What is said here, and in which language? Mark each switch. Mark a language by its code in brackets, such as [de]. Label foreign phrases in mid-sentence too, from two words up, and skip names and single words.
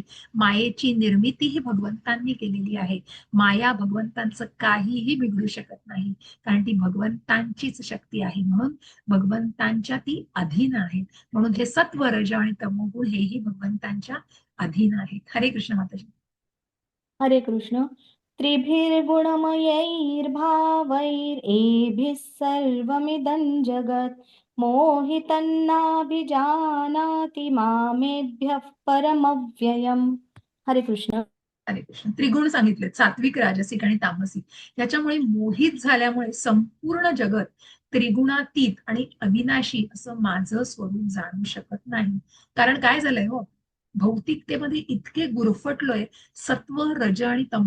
[mr] मायेची निर्मिती ही भगवंतांनी केलेली आहे. माया भगवंतांचं काहीही बिघडू शकत नाही, कारण ती भगवंतांचीच शक्ती आहे. म्हणून भगवंतांच्या ती अधीन आहेत. म्हणून हे सत्व, रज आणि तमोगुण हेही भगवंतांच्या अधीन आहेत. हरे कृष्ण माताजी. हरे कृष्ण. [sa] त्रिभिर्गुणमयैर्भावैरेभिः सर्वमिदं जगत् मोहितन्नाभिजानाति मामेभ्यः परमव्ययम्. [mr] हरे कृष्ण. हरे कृष्ण. त्रिगुण सांगितले, सात्विक, राजसिक आणि तामसिक. याच्यामुळे मोहित झाल्यामुळे संपूर्ण जगत त्रिगुणातीत आणि अविनाशी असं माझं स्वरूप जाणू शकत नाही. कारण काय झालंय हो, भौतिकतेमध्ये इतके गुरफटलोय, सत्व रज आणि तम.